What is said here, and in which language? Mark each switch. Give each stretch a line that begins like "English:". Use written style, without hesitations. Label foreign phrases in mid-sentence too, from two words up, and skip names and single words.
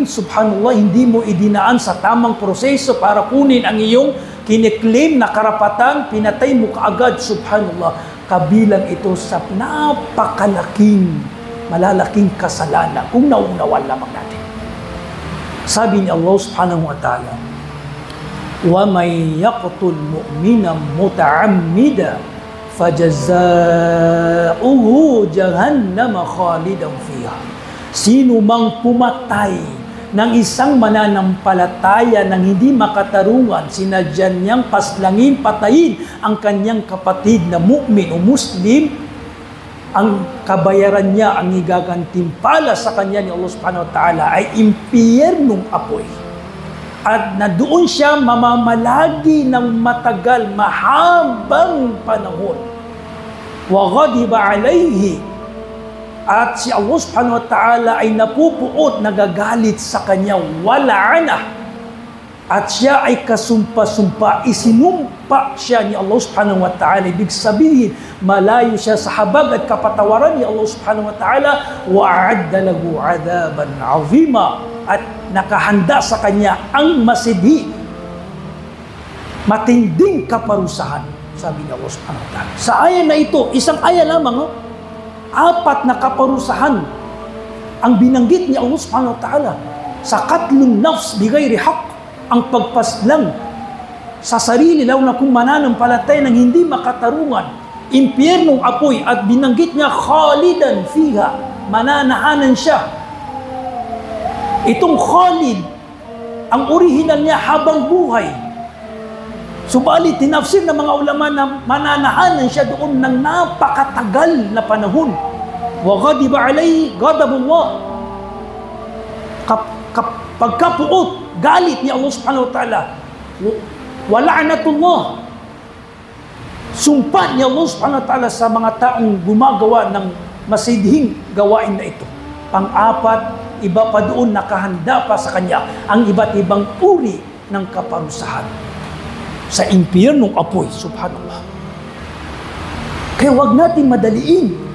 Filipino: Subhanallah, hindi mo idinaan sa tamang proseso para kunin ang iyong kiniklaim na karapatan, pinatay mo kaagad. Subhanallah, kabilang ito sa malalaking kasalanan kung nauunawan lamang natin. Sabi ni Allah
Arabic: سبحانه وتعالى, وَمَنْ يَقْتُلْ مُؤْمِنًا مُتَعَمِّدًا فَجَزَاؤُهُ جَهَنَّمَ خَالِدًا فِيهَا.
Filipino: Sino mang pumatay ng isang mananampalataya ng hindi makatarungan, sinadyan niyang paslangin, patayin ang kanyang kapatid na mu'min o muslim, ang kabayaran niya, ang igagantimpala sa kanya ni Allah
Arabic: سبحانه وتعالى
Filipino: ay impyernong apoy. At na doon siya mamamalagi ng matagal, mahabang panahon.
Arabic: وغضب عليه.
Filipino: At si Allah
Arabic: سبحانه وتعالى
Filipino: ay napupuot, nagagalit sa kanya, wala'ana. At siya ay kasumpa-sumpa, isinumpa siya ni Allah
Arabic: سبحانه وتعالى.
Filipino: Ibig sabihin, malayo siya sa habag at kapatawaran ni Allah
Arabic: سبحانه وتعالى. وأعد له عذابا عظيما.
Filipino: At nakahanda sa kanya ang masidhi, matinding kaparusahan, sabi ni Allah
Arabic: سبحانه وتعالى.
Filipino: Sa aya na ito, isang aya lamang, 4 na kaparusahan ang binanggit ni Allah
Arabic: سبحانه وتعالى.
Filipino: Sa katlong
Arabic: نفس بغير حق,
Filipino: ang pagpaslang sa sarili, lalo na kung mananampalatay ng hindi makatarungan, impyernong apoy, at binanggit niya
Arabic: خالدا فيها,
Filipino: mananahanan siya. Itong khalid, ang orihinal niya habang buhay. Subalit, tinafsir ng mga ulama na mananahanan siya doon ng napakatagal na panahon.
Arabic: وغضب عليه غضب الله.
Filipino: Pagkapuot, galit ni Allah
Arabic: سبحانه وتعالى. ولعنة الله.
Filipino: Sumpa ni Allah
Arabic: سبحانه وتعالى
Filipino: sa mga taong gumagawa ng masidhing gawain na ito. Pang-4, iba pa doon, nakahanda pa sa kanya ang iba't ibang uri ng kaparusahan sa impyernong apoy. Subhanallah. Kaya wag nating madaliin.